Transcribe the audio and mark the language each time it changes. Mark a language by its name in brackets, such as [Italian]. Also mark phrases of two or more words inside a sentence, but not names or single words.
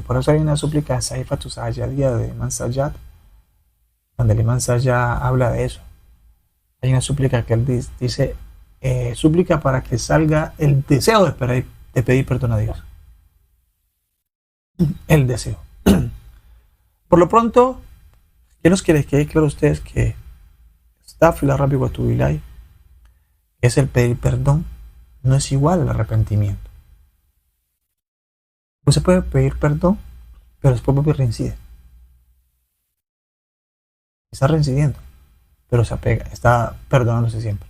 [Spanish] Por eso hay una súplica Saifatu Sajadiyya de Imam Sajjad, donde el Imam Sajjad habla de eso. Hay una súplica que él dice, súplica para que salga el deseo de pedir perdón a Dios. El deseo. Por lo pronto, quiero que les quede claro a ustedes que [Arabic] أستغفر الله ربي وأتوب إليه, [Spanish] es el pedir perdón, no es igual al arrepentimiento. Usted puede pedir perdón, pero después vuelve y reincide. Está reincidiendo, pero se apega, está perdonándose siempre.